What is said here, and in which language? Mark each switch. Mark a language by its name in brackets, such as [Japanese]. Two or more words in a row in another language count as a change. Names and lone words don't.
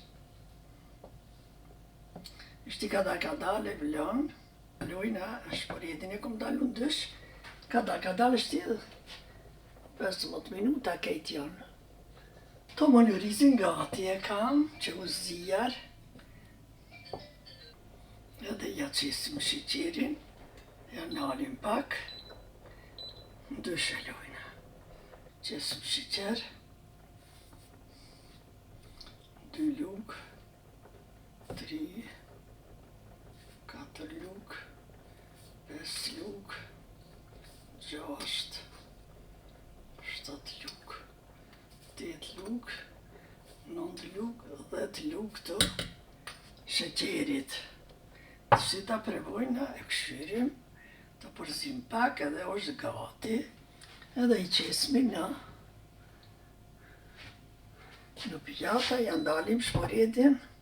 [Albanian] Ishti kada e vlon, lojna shporetin e kom dalu në dysh, kada ishti 15 minuta kejt janë. Tomel Orizin gati e kam, që u zjar, edhe ja qesim shiqerin, ja nalim pak, në dysh e lojna. Qesim shiqer, 2 luk, 3, 4 luk, 5 luk, 6, 7 luk, 8 luk, 9 luk, 10 luk të sheqerit. Si ta prevojna e këshyrim, të përzim pak edhe është gati, edhe i qesmi në pijata, ja ndalim shporetin.